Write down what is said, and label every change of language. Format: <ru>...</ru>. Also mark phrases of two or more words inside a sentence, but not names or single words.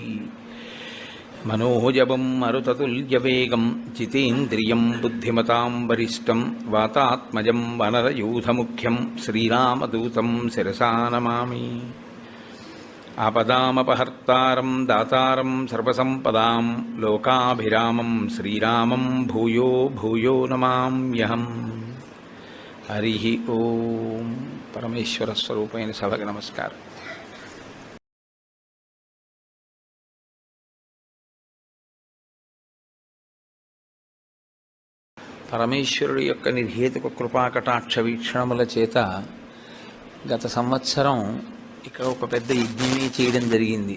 <sa>मनोजवं मरुततुल्यवेगं जितेन्द्रियं बुद्धिमतां वरिष्ठं वातात्मजं वनरयूथमुख्यं श्रीरामदूतं शिरसा नमामि। आपदामपहर्तारं दातारं सर्वसम्पदां लोकाभिरामं श्रीरामं भूयो भूयो नमाम्यहम्। हरिः ओं।</sa> <te>परमेश्वरस्वरूपैన సభకు నమస్కారం। పరమేశ్వరుడి యొక్క నిర్హేతుక కృపాకటాక్ష వీక్షణముల చేత గత సంవత్సరం ఇక్కడ ఒక పెద్ద యజ్ఞమే చేయడం జరిగింది.</te>